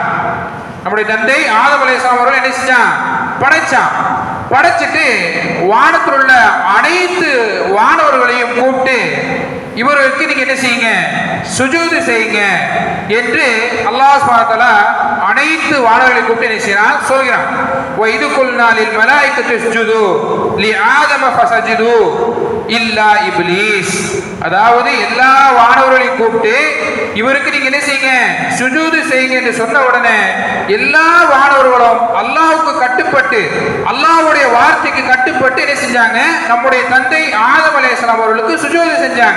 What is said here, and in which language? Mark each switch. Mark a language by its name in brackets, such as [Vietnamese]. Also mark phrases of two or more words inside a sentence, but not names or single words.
[Tamil] நம்முடைய தந்தை ஆதம் அலைஹிஸ்ஸலாம் அவர்களை என்ன செஞ்சான், படைச்சான். படைச்சிட்டு வானத்தில் உள்ள அனைத்து வானவர்களையும் கூப்பிட்டு இவர்களுக்கு நீங்க என்ன செய்யுங்க, சுஜூது செய்யுங்க என்று [Arabic] الله سبحانه وتعالى [Tamil] அனைத்து வானவர்களை கூப்பிட்டு என்ன செய்யறான், சொல்கிறான். [Arabic] وَإِذْ قُلْنَا لِلْمَلَائِكَةِ اسْجُدُوا لِآدَمَ فَسَجَدُوا إِلَّا إِبْلِيسَ. [Tamil] அதாவது எல்லா வானவர்களையும் கூப்பிட்டு இவருக்கு நீங்க என்ன செய்யுங்க, சுஜூது செய்யுங்க என்று சொன்ன உடனே எல்லா வானவர்களும் அல்லாஹ்வுக்கு கட்டுப்பட்டு அல்லாஹ்வுடைய வார்த்தைக்கு கட்டுப்பட்டு என்ன செஞ்சாங்க, நம்முடைய தந்தை ஆதம் அலைஹிஸ்ஸலாம் அவர்களுக்கு சுஜூது செஞ்சாங்க.